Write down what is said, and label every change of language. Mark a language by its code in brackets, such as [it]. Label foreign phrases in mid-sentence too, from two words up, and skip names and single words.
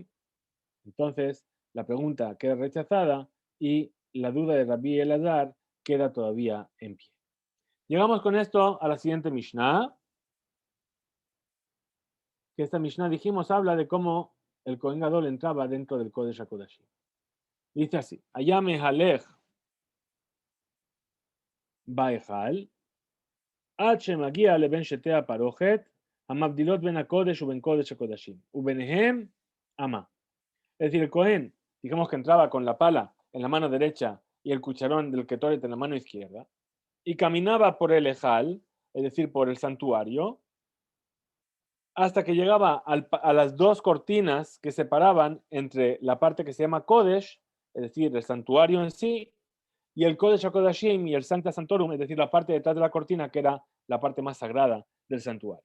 [es] Entonces, la pregunta queda rechazada y la duda de Rabbi Elazar queda todavía en pie. Llegamos con esto a la siguiente Mishnah, que esta Mishnah, dijimos, habla de cómo el Kohen Gadol entraba dentro del Kodesh HaKodashim. Dice así, [he] הלך לו בהיכל, עד שמגיע לבין שתי הפרוכת, המבדילות בין הקודש ובין קודש הקודשים, וביניהם אמה. [es] Es decir, el Cohen, digamos que entraba con la pala en la mano derecha y el cucharón del Ketoret en la mano izquierda, y caminaba por el Ejal, es decir, por el santuario, hasta que llegaba a las dos cortinas que separaban entre la parte que se llama Kodesh, es decir, el santuario en sí, y el Kodesh HaKodashim y el [la] Sancta Santorum, [es] es decir, la parte detrás de la cortina, que era la parte más sagrada del santuario.